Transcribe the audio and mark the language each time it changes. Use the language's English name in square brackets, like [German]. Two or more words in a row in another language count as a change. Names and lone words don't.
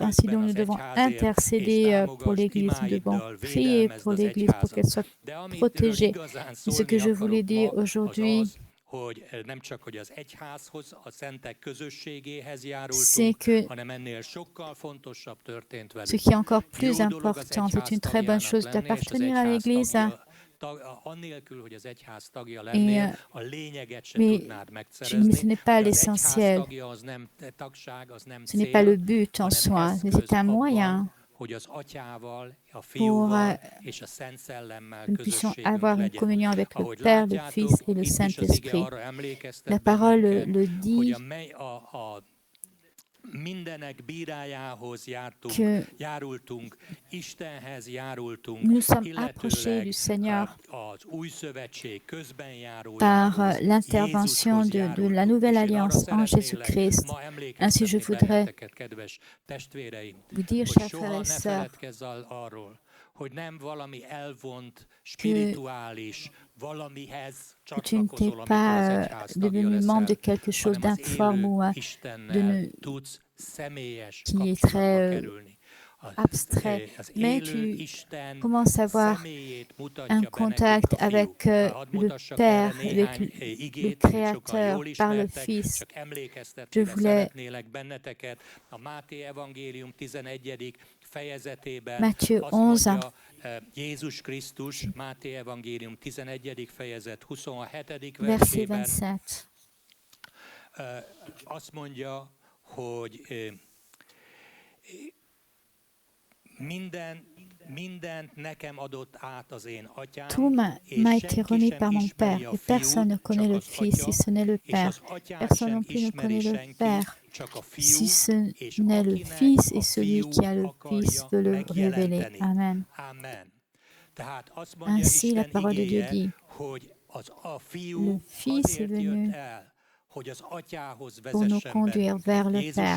[French] Ainsi donc nous devons intercéder pour l'Église, nous devons prier pour l'Église pour qu'elle soit protégée. Et ce que je voulais dire aujourd'hui, c'est que ce qui est encore plus important, c'est une très bonne chose d'appartenir à l'Église, [Hungarian] annélkül, hogy az egyház tagja lennél, a lényeget sem tudnád megszerezni. [French] Ce n'est pas l'essentiel. Ce n'est pas le but en soi, mais c'est un moyen [Hungarian] hogy az Atyával, a [French] pour [Hungarian] Fiúval és a Szent Szellemmel [French] que nous puissions [Hungarian] közösségünk [French] avoir une [Hungarian] legyen. [French] communion avec le [Hungarian] Ahogy [French] Père, le [Hungarian] látjátok, [French] Fils et le [Hungarian] itt is az ige [French] Saint-Esprit. [Hungarian] arra emlékeztet [French] La parole [Hungarian] bennünket, [French] le [Hungarian] hogy [French] dit [Hungarian] a mindenek bírájához járultunk, Istenhez járultunk, [French] nous sommes approchés du Seigneur [Hungarian] az új szövetség közben [French] par [Hungarian] járójához, [French] l'intervention de la nouvelle alliance en Jésus-Christ. Ainsi, je voudrais [Hungarian] kedves testvéreim, [French] vous dire, [Hungarian] hogy [French] chers [Hungarian] soha [French] frères [Hungarian] ne [French] et sœurs, [Hungarian] feledkezz arról, hogy nem valami elvont, spirituális, valamihez [French] que tu ne t'es [Hungarian] csatlakozol, amikor az [French] pas [Hungarian] egyház tagja [French] devenu membre de [Hungarian] leszel, [French] quelque chose [Hungarian] hanem az [French] d'informe ou [Hungarian] élő [French] de [Hungarian] Istennel tudsz személyes [French] qui est [Hungarian] kapcsolatba [French] très [Hungarian] kerülni. [French] abstrait, [Hungarian] Az [French] mais [Hungarian] élő [French] tu [Hungarian] Isten [French] commences à avoir [Hungarian] személyét mutatja [French] un [Hungarian] be [French] contact [Hungarian] nekünk a [French] avec [Hungarian] Fiú. [French] le [Hungarian] Mutassak [French] Père, [Hungarian] erre [French] avec [Hungarian] néhány [French] le [Hungarian] igét, amit sokan [French] Créateur, [Hungarian] jól [French] par le [Hungarian] ismertek, [French] Fils. [Hungarian] csak emlékeztetni [French] Je voulais [Hungarian] szeretnélek benneteket. A Máté evangélium 11. fejezetében [French] Matthieu [Hungarian] azt 11, mondja Jézus Krisztus, Máté evangélium 11. fejezet 27. verset versében, 27. azt mondja, hogy mindent nekem adott át az én atyám, [French] Tout m'a été remis par mon Père, et personne ne connaît le Fils si ce n'est le Père. Personne non plus ne connaît le Père si ce n'est le Fils, et celui qui a le Fils veut le révéler. Amen. Ainsi, la parole de Dieu dit, le Fils est venu pour nous conduire vers le Père.